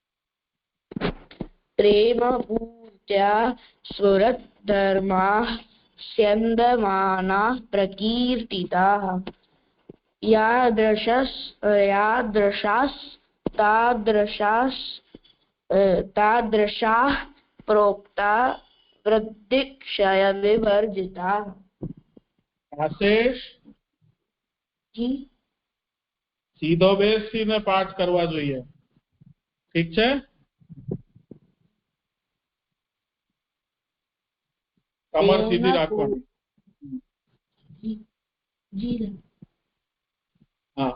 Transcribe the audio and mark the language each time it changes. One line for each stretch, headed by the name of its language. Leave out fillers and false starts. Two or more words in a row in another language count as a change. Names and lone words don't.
Sanskrit: प्रेम पूर्त्या स्फुरद्धर्माः स्यन्दमानाः प्रकीर्तिताः तादृशाः प्रोक्ता वृद्धिक्षय विवर्जिताः।
Gujarati: આશેષ જી સીધો બેસીને પાઠ કરવા જોઈએ, ઠીક છે? કમર સીધી રાખવાની. હા,